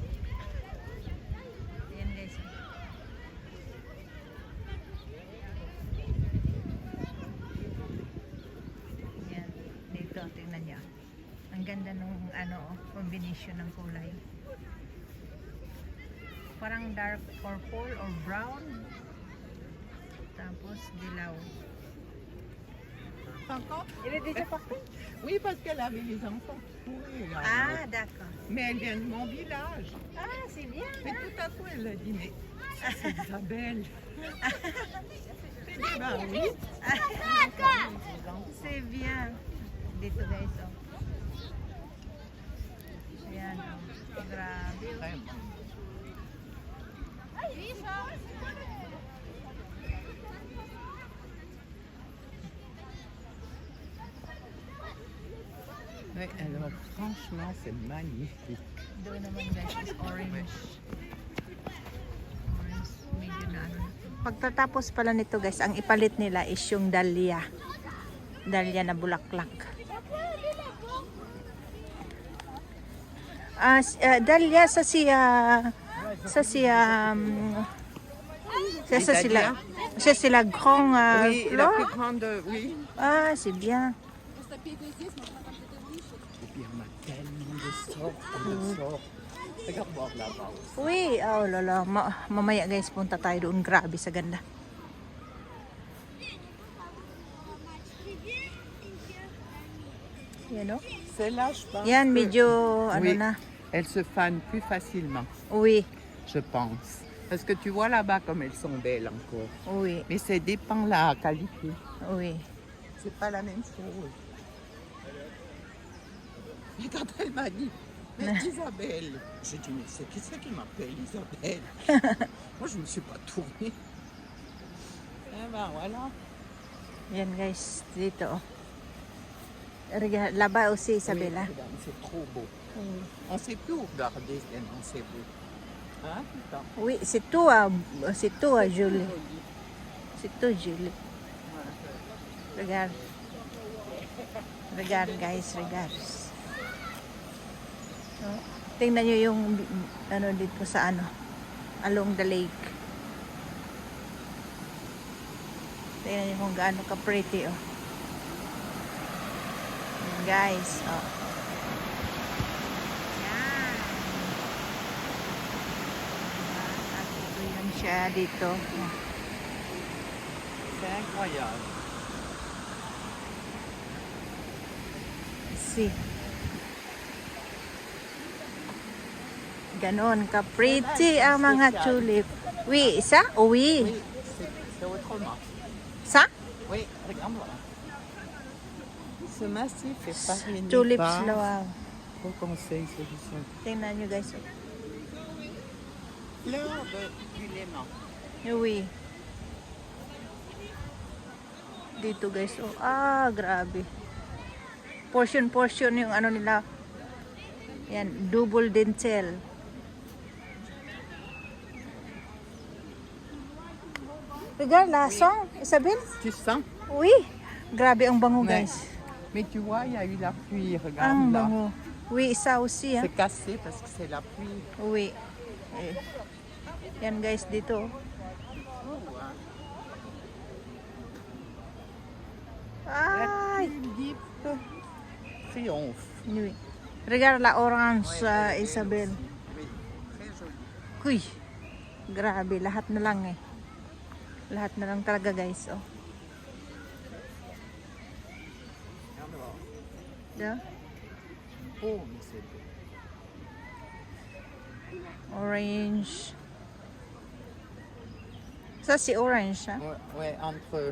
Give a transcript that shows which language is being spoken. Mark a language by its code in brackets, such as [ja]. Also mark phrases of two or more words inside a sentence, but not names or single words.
[tl] Ayan guys. Ayan. Dito, tingnan niya. Ang ganda nung ano, combination ng kulay. [en] Parang dark purple or brown. [tl] Tapos dilaw. [fr] Encore? Il est déjà parti? Oui, parce qu'elle avait les enfants. Oui, là. Ah, d'accord. Mais elle vient de mon village. Ah, c'est bien. Mais tout à coup, elle a dit, mais ça, c'est Isabelle. J'ai dit, ben oui. C'est bien. [tl] Dito guys, oh. Ayan, oh. Grabe. Oh. [fr] Très bon. Oui, alors franchement, c'est magnifique. [tl] Doon naman guys [en] is orange. [tl] Orange, medyo na ano. Pagtatapos pala nito guys, ang ipalit nila is yung dahlia. Dahlia na bulaklak. Dahlia sa siya [fr] c'est la grande Oui, la fleur. plus grande, oui. Ah, c'est bien. Et puis on a tellement de sortes. Regarde voir là-bas aussi. [tl] Uy, oh lala, mamaya guys punta tayo doon. Grabe sa ganda. Yan o. [fr] Celle-là, je pense [tl] Yan, [fr] que- [tl] medyo ano [fr] Oui. [tl] na. [fr] Elle se fane plus facilement, [tl] Uy, [fr] je pense. Parce que tu vois là-bas comme elles sont belles encore. [tl] uy, [fr] Mais ça dépend la qualité. [tl] uy. [fr] C'est pas la même chose. Et quand elle m'a dit, mais Isabelle, j'ai dit, mais c'est qui c'est qui m'appelle Isabelle? Moi, je ne me suis pas tournée. Eh ben voilà. [tl] Yan guys, dito oh. Laba o si Isabella. [fr] Oui, madame, c'est trop beau. [tl] Uy. [fr] On ne sait plus où regarder tellement c'est beau. Hein, putain. Oui, c'est toi, Julie. C'est toi, Julie. Regarde. Regarde, guys, regarde. [tl] Oh, tingnan nyo yung ano dito sa ano, [en] along the lake. [tl] Tingnan nyo kung gaano ka-pretty, oh. Ayan, guys, oh. Yan. At ito yan siya dito. Oh. [fr] C'est incroyable. [en] See. [tl] Ganon ka-pretty ang mga tulip. [fr] Oui, isa? Oui. Oui, c'est remarque. Ça? Oui, regarde-moi. Ce massif est parrainé [en] Tulips [fr] par [en] wow. [fr] au Conseil Solution. [tl] Tingnan nyo guys. [fr] Fleur du Léman. [tl] Uwi. Dito guys. Oh, ah, grabe. Portion yung ano nila. Yan, double dentel. [fr] Regarde la song, Isabelle. Tu sens? Oui. [tl] Grabe ang bango [fr] Ouais. [tl] guys. [fr] Mais tu vois, il y a eu la pluie, [tl] Ang [fr] regarde là. bango. Oui, ça aussi. Hein? C'est cassé parce que c'est la pluie. Oui. [tl] Eh. Yan guys dito. Ay. [fr] Tulipe triomphe. Oui. Regarde la orange, Isabelle. Oui, très joli. [tl] Kuy. Grabe, lahat na lang eh. Lahat na lang talaga guys, oh. [en] Yeah? [fr] Oh, mais c'est beau. Orange. Ça c'est orange, hein? Ouais, ouais, entre.